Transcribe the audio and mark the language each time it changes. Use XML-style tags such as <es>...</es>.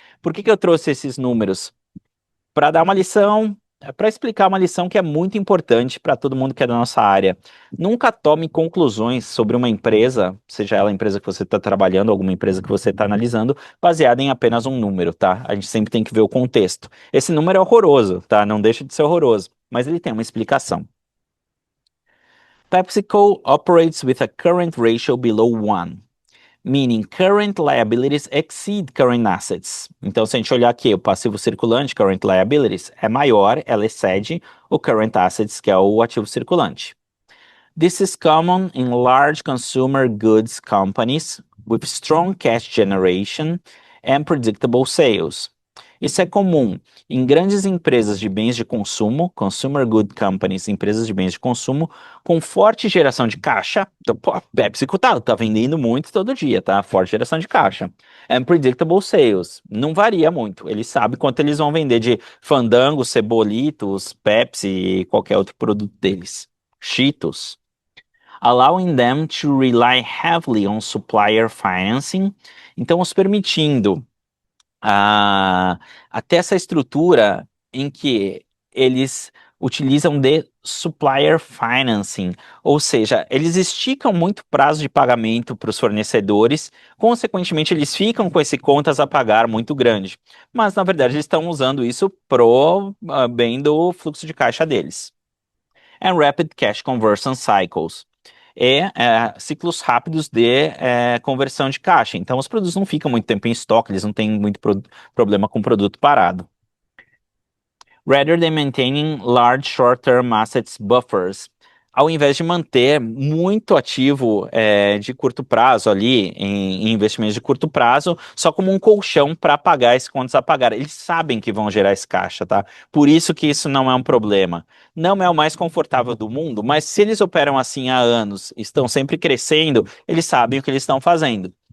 <pt>Por que eu trouxe esses números? Para dar uma lição, para explicar uma lição que é muito importante para todo mundo que é da nossa área. Nunca tome conclusões sobre uma empresa, seja ela a empresa que você está trabalhando, alguma empresa que você está analisando, baseada em apenas um número, tá? A gente sempre tem que ver o contexto. Esse número é horroroso, tá? Não deixa de ser horroroso, mas ele tem uma explicação.</pt> <en>PepsiCo operates with a current ratio below 1. Meaning current liabilities exceed current assets.</en> <pt>Então, se a gente olhar aqui, o passivo circulante, current liabilities, é maior, ela excede o current assets, que é o ativo circulante.</pt> <en>This is common in large consumer goods companies with strong cash generation and predictable sales.</en> <pt>Isso é comum em grandes empresas de bens de consumo,</pt> <en>consumer good companies,</en> <pt>empresas de bens de consumo, com forte geração de caixa. Então, a PepsiCo tá vendendo muito todo dia, tá? Forte geração de caixa.</pt> <en>And predictable sales.</en> <pt>Não varia muito. Eles sabem quanto eles vão vender de Fandango, Cebolitos, Pepsi e qualquer outro produto deles. Cheetos.</pt> <en>Allowing them to rely heavily on supplier financing.</en> <pt>Então, os permitindo até essa estrutura em que eles utilizam de supplier financing, ou seja, eles esticam muito o prazo de pagamento para os fornecedores, consequentemente eles ficam com esse contas a pagar muito grande, mas na verdade eles estão usando isso pro bem do fluxo de caixa deles.</pt> <en>And rapid cash conversion cycles.</en> <pt>Ciclos rápidos de conversão de caixa. Então, os produtos não ficam muito tempo em estoque, eles não têm muito problema com o produto parado.</pt> <en>rather than maintaining large short-term assets buffers.</en> <pt>Ao invés de manter muito ativo de curto prazo ali, em investimentos de curto prazo, só como um colchão para pagar esse contas a pagar. Eles sabem que vão gerar esse caixa, tá? Por isso que isso não é um problema. Não é o mais confortável do mundo, mas se eles operam assim há anos, estão sempre crescendo, eles sabem o que eles estão fazendo.</pt>